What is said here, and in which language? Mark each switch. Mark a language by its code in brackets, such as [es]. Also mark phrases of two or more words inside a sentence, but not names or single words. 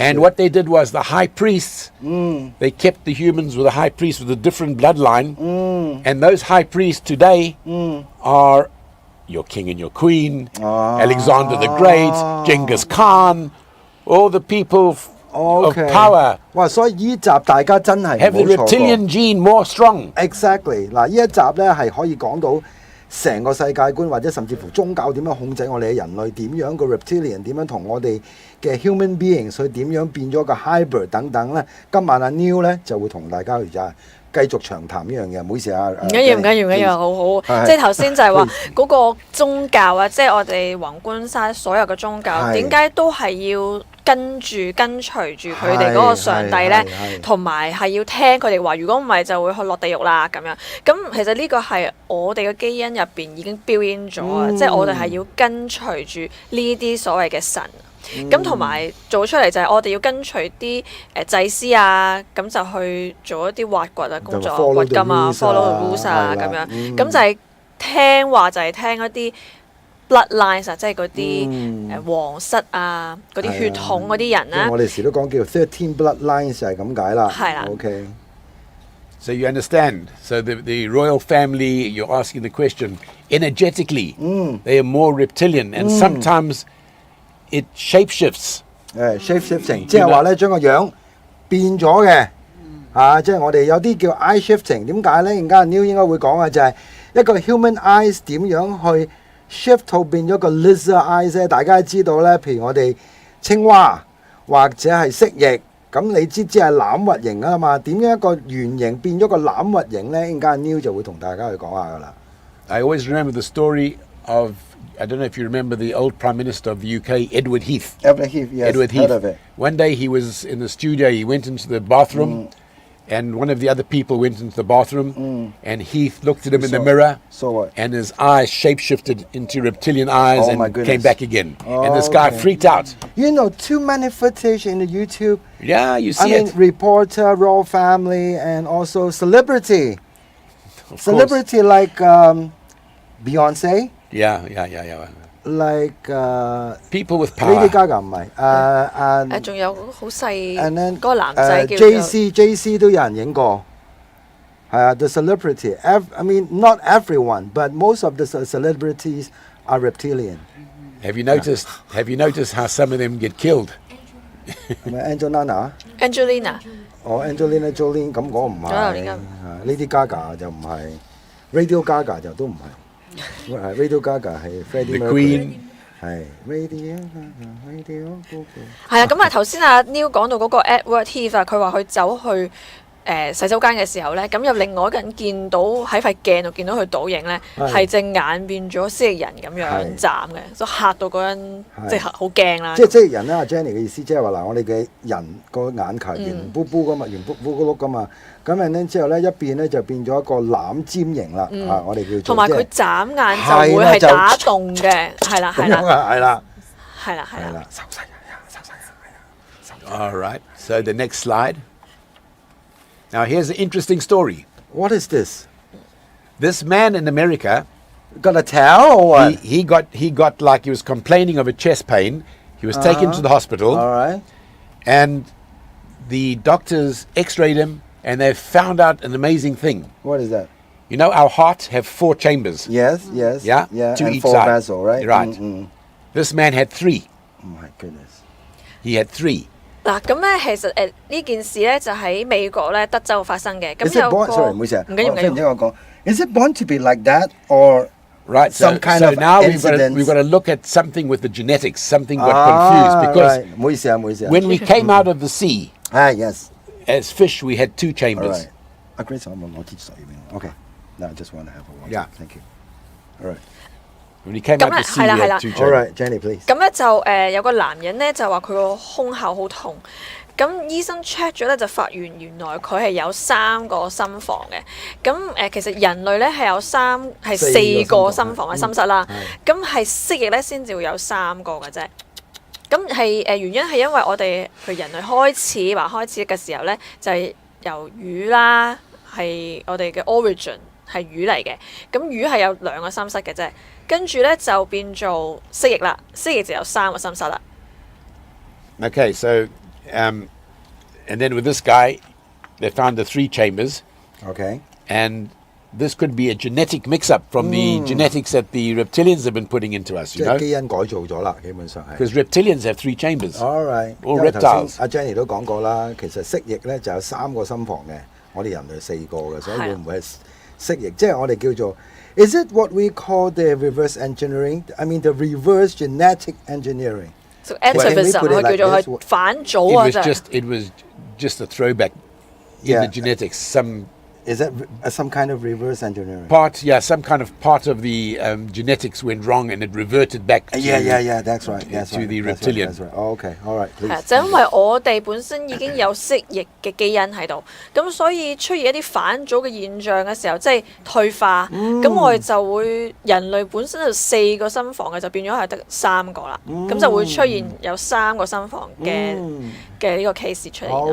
[en] And what they did was the high priests, they kept the humans with a high priest with a different bloodline. And those high priests today are your king and your queen, Alexander the Great, Genghis Khan, all the people of power. [yue] 哇！所以呢集大家真係 [en] have the reptilian gene more strong. Exactly. [yue] 嗱，呢一集咧係可以講到成個世界觀，或者甚至乎宗教點樣控制我哋嘅人類，點樣個 reptilian 點樣同我哋嘅 [en] human beings [yue] 去點樣變咗個 hybrid 等等咧。今晚阿 Neil 咧就會同大家去繼續長談呢樣嘢，唔好意思啊。唔緊要，好好。即係頭先就係話嗰個宗教啊，即係我哋宏觀晒所有嘅宗教，點解都係要跟隨住佢哋嗰個上帝咧，同埋係要聽佢哋話，如果唔係就會去落地獄啦咁樣。咁其實呢個係我哋嘅基因入邊已經 [en] built in [yue] 咗啊，即係我哋係要跟隨住呢啲所謂嘅神。咁同埋做出嚟就係我哋要跟隨啲祭司啊，咁就去做一啲挖掘啊工作，掘金啊 ， [en] follow the rules [yue] 啊咁樣。咁就係聽話，就係聽一啲 bloodlines 啊，即係嗰啲皇室啊，嗰啲血統嗰啲人啦。我哋時都講叫 13 bloodlines 就係咁解啦。係啦。 OK。 [en] So you understand? So the royal family, you're asking the question, energetically, they are more reptilian, and sometimes it shapeshifts. Shape-shifting， [yue] 即係話咧將個樣變咗嘅，即係我哋有啲叫 [en] eye shifting。 [yue] 點解咧？陣間 Neil 應該會講嘅就係一個 [en] human eyes [yue] 點樣去 shift 到變咗個 [en] lizard eyes [yue] 咧？大家知道咧，譬如我哋青蛙或者係蜥蜴，咁你知係欖核形啊嘛？點樣一個圓形變咗個欖核形咧？陣間 Neil 就會同大家去講下噶啦。 [en] I always remember the story of, I don't know if you remember the old Prime Minister of the UK, Edward Heath. Edward Heath, yes, Edward heard Heath. of it. One day he was in the studio, he went into the bathroom, and one of the other people went into the bathroom, and Heath looked at him in the mirror, So what? and his eyes shapeshifted into reptilian eyes Oh, my and goodness. came back again. And this guy freaked out. You know, too many footage in the YouTube. Yeah, you see I mean, it. reporter, royal family, and also celebrity. Of course. Celebrity like Beyonce, Yeah. like People with power. [yue] Lady Gaga 唔係誒，仲有好細 [en] and [yue] 嗰 [en] then [yue] 個男仔叫做 JC 都有人影過，係啊 [en] the celebrity. I mean, not everyone, but most of the celebrities are reptilian. Have you noticed how some of them get killed? [yue] 係咪 Angelina？ Angelina。 Angelina Jolie 咁講唔係，Lady Gaga 就唔係 ，Radio Gaga 就都唔係，Radio Gaga 係 Freddie [en] The Mercury Queen [yue] 係 Radio。係啊，咁啊頭先阿 Neil 講到嗰個 Edward Heath 啊，佢話佢走去洗手間嘅時候咧，咁有另外一個人見到喺塊鏡度見到佢倒影咧，係隻眼變咗蜥蜴人咁樣眨嘅，就嚇到嗰人即係好驚啦。即係蜥蜴人啦，阿 Jenny 嘅意思即係話嗱，我哋嘅人個眼球圓卜卜噶嘛，圓卜卜碌噶嘛，咁樣咧之後咧一邊咧就變咗一個欖尖形啦，我哋叫做。同埋佢眨眼就會係打動嘅，係啦。 [en] All right. So the next slide. Now here's an interesting story. What is this? This man in America, Gonna tell or what? he got like he was complaining of a chest pain. He was taken to the hospital, All right. and the doctors x-rayed him, and they found out an amazing thing. What is that? You know, our heart have 4 chambers. Yes. Yeah? To and each 4 side. vessel, right? Right. This man had 3. Oh my goodness. He had 3. [yue] 嗱，咁咧其實呢件事咧就喺美國咧德州發生嘅，咁 [en] Is it [yue] 有 [en] born? [yue] 個 Sorry，唔好意思啊。唔緊要。我講 [en] Is it born to be like that or Right, some kind so of now incidents? we've got to look at something with the genetics. Something got confused because right. [yue] 唔好意思啊，唔好意思啊。 [en] when we came out of the sea yes. as fish, we had 2 All chambers. right. Grace， [yue] 我知水邊。Okay. [en] No, I just want to have a water. Yeah. Thank you. All right. When we came out of the sea, we had 2 All chambers. right, Jenny, please. [yue] 咁咧就有個男人咧就話佢個胸口好痛，咁醫生 check 咗咧就發現原來佢係有3個心房嘅，咁其實人類咧係有4個心房嘅心室啦，咁係蜥蜴咧先至會有3個嘅啫。咁係原因係因為我哋人類開始嘅時候咧，就係由魚啦，係我哋嘅 origin 係魚嚟嘅，咁魚係有2個心室嘅啫，跟住咧就變做蜥蜴啦，蜥蜴就有3個心室啦。 [en] Okay, so and then with this guy, they found the 3 chambers, Okay. and this could be a genetic mix-up from the genetics that the reptilians have been putting into us, [yue] 即 [en] you [yue] 係 [en] know, [yue] 基因改造咗啦，基本上係。 [en] because reptilians have 3 chambers. All right. All [yue] 因為頭 [en] reptiles. [yue] 先阿 Jenny 都講過啦，其實蜥蜴咧就有3個心房嘅，我哋人類4個嘅，所以會唔會係蜥蜴？即係我哋叫做 [en] Is it what we call the reverse engineering? I mean the reverse genetic engineering. [yue] So atavism 佢叫做係反祖啊， [en] It was just a throwback in Yeah. the genetics. Some Is that some kind of reverse engineering? Some kind of part of the genetics went wrong and it reverted back to, Yeah, that's right. to the reptilian. That's right. Oh, okay, all right, [yue] 係啊 [en] please. [yue] 就因為我哋本身已經有蜥蜴嘅基因喺度，咁所以出現一啲反祖嘅現象嘅時候，即係退化，咁我哋就會人類本身就4個心房嘅，就變咗係得3個啦，咁就會出現有3個心房嘅呢個 case 出現啦。